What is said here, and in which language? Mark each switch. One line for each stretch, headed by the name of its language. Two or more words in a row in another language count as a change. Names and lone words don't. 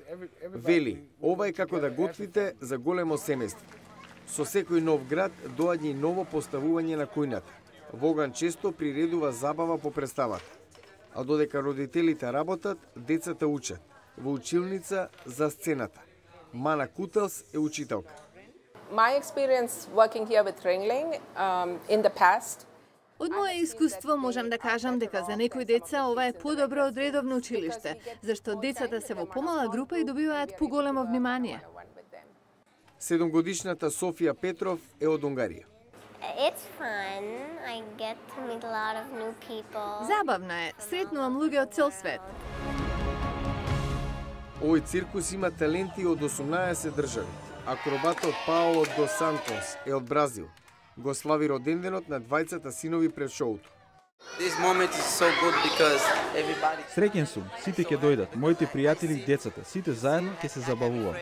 Macedonian: Вели, ова е како да готвите за големо семејство. Со секој нов град доаѓа и ново поставување на кујната. Воган често приредува забава по представата. А додека родителите работат, децата учат. Во училница за сцената. Мана Кутелс е учителка.
English: My experience working here with Ringling in the past.
Macedonian: Од моje искуство можам да кажам дека за некои деца ова е подобро од редовно училиште, зашто децата се во помала група и добиваат поголемо внимание. 7-годишната Софија Петров е од Унгарија.
English: It's fun. I get to meet a lot of new people.
Macedonian: Забавно е, сретнувам луѓе од цел свет. Овој циркус има таленти од 18 држави. Акробатот Паоло дос Сантос е од Бразил. Го слави роденденот на двајцата синови пред шоуто. Среќен сум, сите ќе дојдат, моите пријатели и децата, сите заедно ќе се забавуваме.